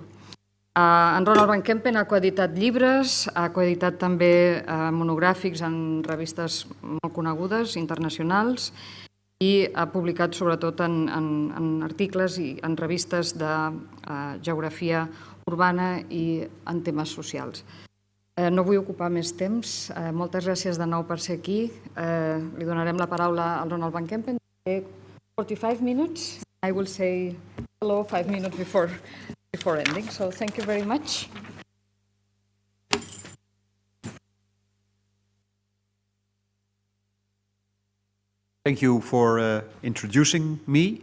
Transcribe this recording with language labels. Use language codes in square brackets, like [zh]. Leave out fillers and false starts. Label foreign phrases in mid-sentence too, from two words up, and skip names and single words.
[ca] En Ronald van Kempen ha coeditat llibres, ha coeditat també monogràfics en revistes molt conegudes, internacionals, i ha publicat sobretot en articles i en revistes de geografia urbana i en temes socials. No vull ocupar més temps. Moltes gràcies de nou per ser aquí. Li donarem la paraula al Ronald van Kempen. [en] 45 minutes. I will say hello 5 minutes before ending. So thank you very much. Thank you for introducing me.